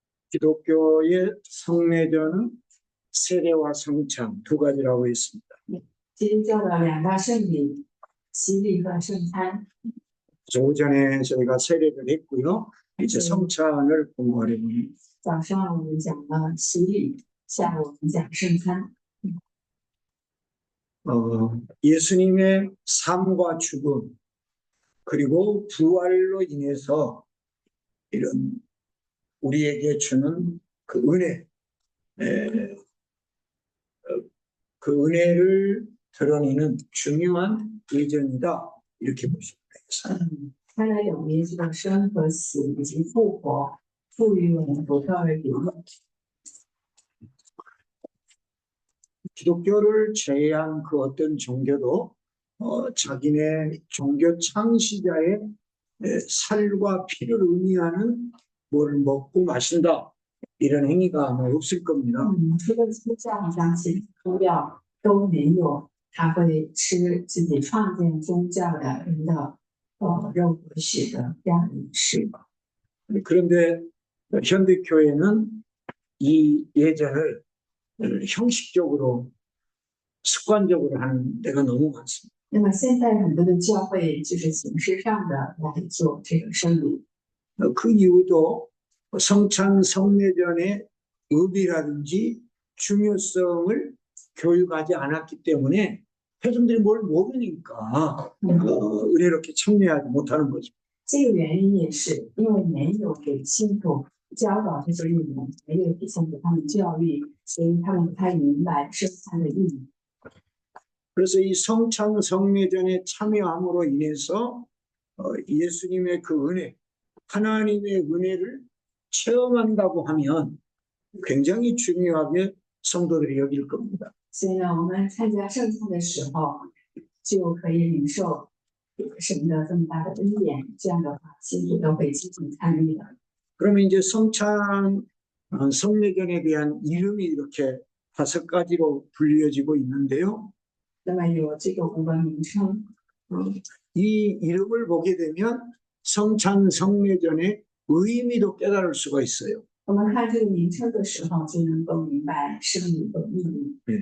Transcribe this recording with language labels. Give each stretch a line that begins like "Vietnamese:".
Korean: 기독교의 성례전은 세례와 성찬 두 가지라고 했습니다.
Chinese: 基督教的两大圣礼，洗礼和圣餐。
Korean: 오전에 저희가 세례를 했고요. 이제 성찬을 공부하려고 합니다.
Chinese: 早上我们讲了洗礼，下午我们讲圣餐。
Korean: 예수님의 삶과 죽음 그리고 부활로 인해서 이런 우리에게 주는 그 은혜, 그 은혜를 드러내는 중요한 예전이다 이렇게 보시면 되겠습니다.
Chinese: 看来有耶稣的生和死以及复活，赋予我们独特的礼物。
Korean: 기독교를 제외한 그 어떤 종교도 자기네 종교 창시자의 살과 피를 의미하는 뭘 먹고 마신다 이런 행위가 아마 없을 겁니다.
Chinese: 除了基督教，好像其他宗教都没有，他会吃自己创建宗教的人的肉和血的这样的仪式。
Korean: 그런데 현대교회는 이 예전을 형식적으로 습관적으로 하는 데가 너무 많습니다.
Chinese: 那么现在很多的教会就是形式上的来做这个圣礼。
Korean: 그 이유도 성찬 성례전의 의미라든지 중요성을 교육하지 않았기 때문에 회중들이 뭘 모르니까 은혜롭게 참여하지 못하는 거죠.
Chinese: 这个原因也是因为没有给信徒教导这些内容，没有提供给他们教育，所以他们不太明白圣餐的意义。
Korean: 그래서 이 성찬 성례전에 참여함으로 인해서 예수님의 그 은혜, 하나님의 은혜를 체험한다고 하면 굉장히 중요하게 성도들이 여길 겁니다.
Chinese: 所以呢，我们参加圣餐的时候，就可以领受神的这么大的恩典。这样的话，信徒都会积极参与的。
Korean: 그러면 이제 성찬 성례전에 대한 이름이 이렇게 5가지로 불려지고 있는데요.
Chinese: 那么有这个5个名称，
Korean: 이 이름을 보게 되면 성찬 성례전의 의미도 깨달을 수가 있어요.
Chinese: 我们看这个名称的时候，就能够明白圣礼的意义。